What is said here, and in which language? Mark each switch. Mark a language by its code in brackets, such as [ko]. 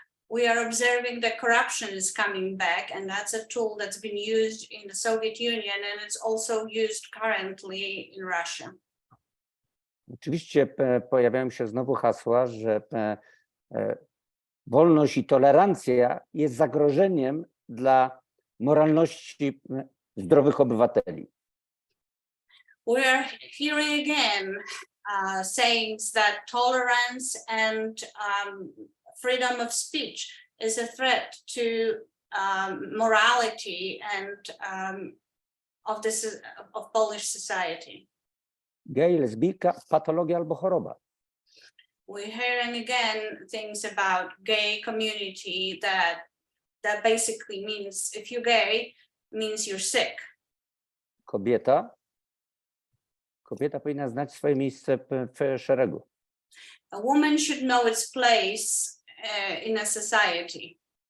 [en] We are observing that corruption is coming back, and that's a tool that's been used in the Soviet Union, and it's also used currently in Russia. [pl] Oczywiście pojawiają się znowu hasła, że wolność i tolerancja jest zagrożeniem dla moralności zdrowych obywateli. [en] We are hearing again sayings that tolerance and freedom of speech is a threat to morality and of Polish society. [pl] Gej, lesbijka, patologia albo choroba. [en] We're hearing again things about gay community that basically means if you're gay, means you're sick. [pl] Kobieta powinna znać swoje miejsce w szeregu. [en] A woman should know its place in a society.